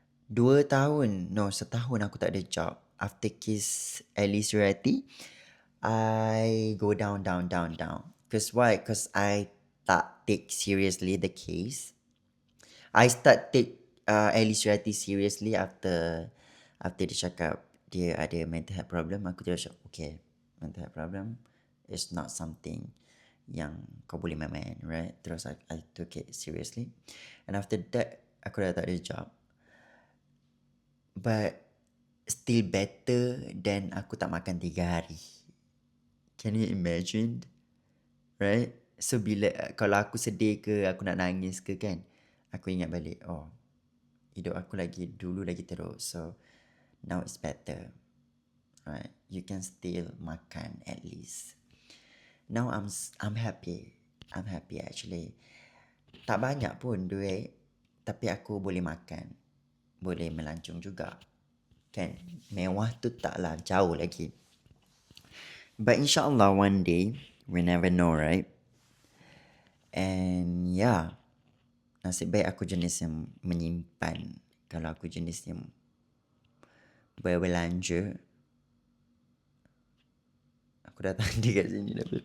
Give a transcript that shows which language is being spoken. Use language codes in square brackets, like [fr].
[ms] 2 tahun, no, setahun aku tak ada job. [en] After case Ellie Surati, I go down. Because why? Because I tak take seriously the case. I start take Ellie Surati seriously after [ms] dia cakap dia ada [en] mental health problem. [ms] Aku terus cakap, [en] okay, mental health problem is not something [ms] yang kau boleh main-main, [en] right? Terus I took it seriously. And after that, [ms] aku dah tak ada job. [en] But still better than [ms] aku tak makan 3 hari. [en] Can you imagine? Right? [ms] So kalau aku sedih ke, aku nak nangis ke kan, aku ingat balik, oh, hidup aku dulu lagi teruk. [en] So now it's better. Right? You can still makan at least. Now I'm happy. I'm happy actually. [ms] Tak banyak pun duit, tapi aku boleh makan. Boleh melancong juga. Kan? Mewah tu taklah, jauh lagi. [en] But insyaAllah one day, we never know, right? [ms] And yeah, nasib baik aku jenis yang menyimpan. Kalau aku jenis yang berbelanja, aku dah tadi kat sini dah.